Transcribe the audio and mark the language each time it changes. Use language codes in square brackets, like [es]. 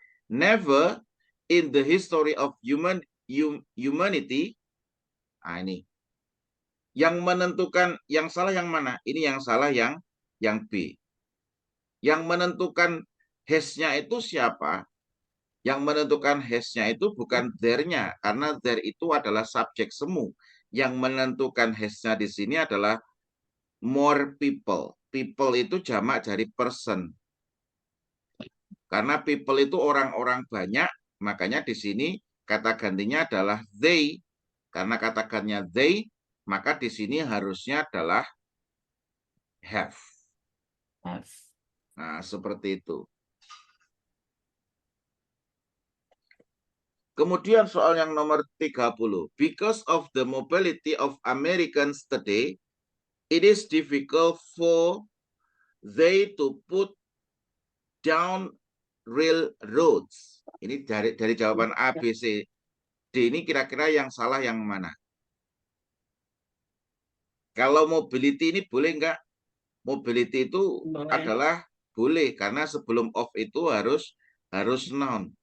[en] Never in the history of humanity. [id] Nah, ini. Yang menentukan, yang salah yang mana? Ini yang salah yang B. Yang menentukan has-nya itu siapa? Yang menentukan has-nya itu bukan there-nya, karena there itu adalah subjek semu. Yang menentukan has-nya di sini adalah more people. People itu jamak dari person. Karena people itu orang-orang banyak, makanya di sini kata gantinya adalah they. Karena kata gantinya they, maka di sini harusnya adalah have. Have. Nah, seperti itu. Kemudian soal yang nomor 30. [en] Because of the mobility of Americans today, it is difficult for they to put down railroads. [id] Ini dari jawaban A, B, C, D. Ini kira-kira yang salah yang mana? Kalau mobility ini boleh enggak? Mobility itu Boleh. adalah boleh, karena sebelum of itu harus noun.